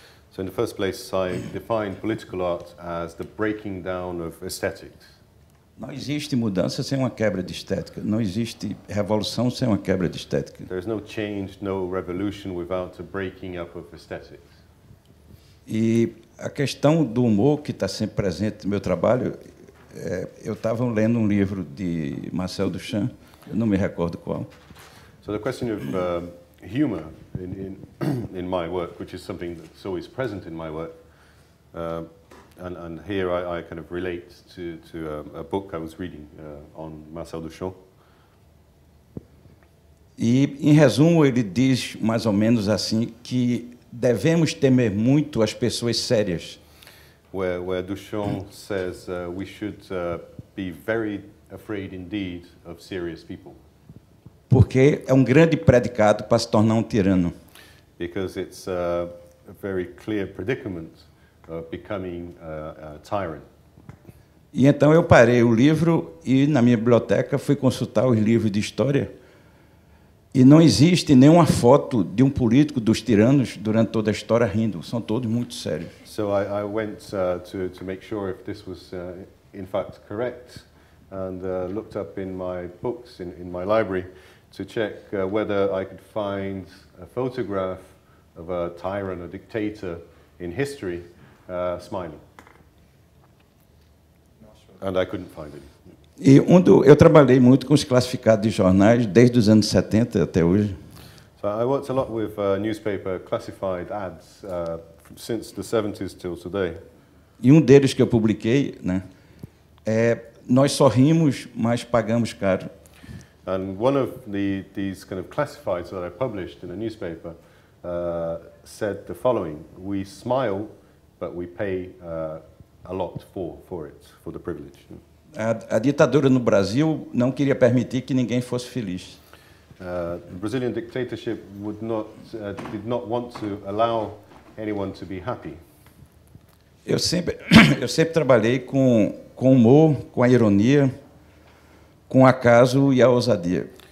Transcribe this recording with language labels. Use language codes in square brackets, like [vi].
[en] So in the first place, I define political art as the breaking down of aesthetics. [pt] Não existe mudança sem uma quebra de estética. Não existe revolução sem uma quebra de estética. [en] There's no change, no revolution without a breaking up of aesthetics. [pt] E a questão do humor que está sempre presente no meu trabalho, eu estava lendo um livro de Marcel Duchamp, eu não me recordo qual. [en] So the question of humor in my work, which is something that's always present in my work, and here I kind of relate to a book I was reading on Marcel Duchamp. [pt] E, em resumo, ele diz mais ou menos assim que devemos temer muito as pessoas sérias. [en] Where Duchamp says we should be very afraid indeed of serious people. [pt] Porque é um grande predicado para se tornar um tirano. [en] Because it's a very clear predicament of becoming a tyrant. [pt] E então eu parei o livro e, na minha biblioteca, fui consultar os livros de história. E não existe nenhuma foto de um político dos tiranos durante toda a história rindo. São todos muito sérios. [en] So I went to make sure if this was in fact correct, and looked up in my books in my library to check whether I could find a photograph of a tyrant, a dictator in history, smiling. And I couldn't find it. [pt] E eu trabalhei muito com os classificados de jornais desde os anos 70 até hoje. [en] So I worked a lot with newspaper classified ads since the 70s till today. [pt] E um deles que eu publiquei, né, nós sorrimos, mas pagamos caro. [en] And one of these kind of classifieds that I published in a newspaper said the following: "We smile, but we pay a lot for it, for the privilege." [pt] A ditadura no Brasil não queria permitir que ninguém fosse feliz. [en] The Brazilian dictatorship did not want to allow anyone to be happy. [pt] Eu sempre trabalhei com humor, com a ironia, com o acaso e a ousadia.